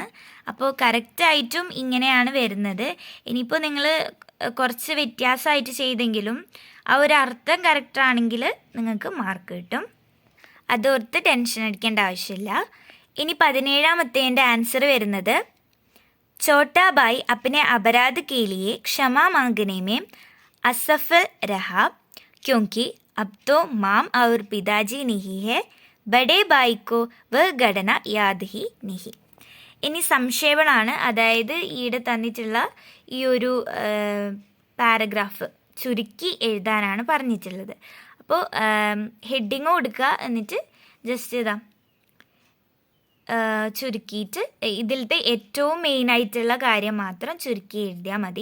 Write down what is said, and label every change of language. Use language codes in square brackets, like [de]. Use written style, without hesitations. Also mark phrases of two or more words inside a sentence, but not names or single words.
[ml] അപ്പോൾ കറക്റ്റായിട്ടും ഇങ്ങനെയാണ് വരുന്നത്. ഇനിയിപ്പോൾ നിങ്ങൾ കുറച്ച് വ്യത്യാസമായിട്ട് ചെയ്തെങ്കിലും ആ ഒരു അർത്ഥം കറക്റ്റാണെങ്കിൽ നിങ്ങൾക്ക് മാർക്ക് കിട്ടും. അതോർത്ത് ടെൻഷൻ അടിക്കേണ്ട ആവശ്യമില്ല. ഇനി 17ാമത്തേൻ്റെ ആൻസർ വരുന്നത് [hi] छोटा भाई अपने अपराध के लिए क्षमा मांगने में असफल रहा क्योंकि अब तो माम और पिताजी नहीं है, बड़े भाई को वह घटना याद ही नहीं. [ml] ഇനി സംക്ഷേപണമാണ്, അതായത് ഈടെ തന്നിട്ടുള്ള ഈ ഒരു പാരഗ്രാഫ് ചുരുക്കി എഴുതാനാണ് പറഞ്ഞിട്ടുള്ളത്. അപ്പോൾ ഹെഡിങ് കൊടുക്കുക, എന്നിട്ട് ജസ്റ്റ് ഇതാ ചുരുക്കിയിട്ട് ഇതിലത്തെ ഏറ്റവും മെയിനായിട്ടുള്ള കാര്യം മാത്രം ചുരുക്കി എഴുതിയാൽ മതി.